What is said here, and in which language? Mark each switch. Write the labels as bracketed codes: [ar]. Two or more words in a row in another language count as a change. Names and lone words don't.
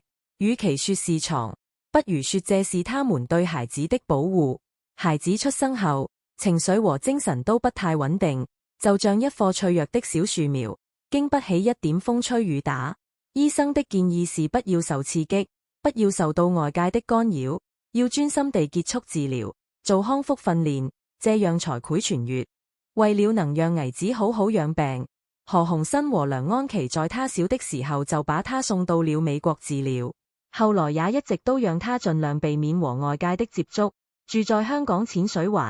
[zh] 與其說是藏，不如說這是他們對孩子的保護。孩子出生後，情緒和精神都不太穩定，就像一棵脆弱的小樹苗，經不起一點風吹雨打。醫生的建議是不要受刺激，不要受到外界的干擾，要專心地結束治療，做康復訓練，這樣才會痊癒。為了能讓兒子好好養病，何鴻燊和梁安琪在他小的時候就把他送到了美國治療，後來也一直都讓他盡量避免和外界的接觸，住在香港淺水灣。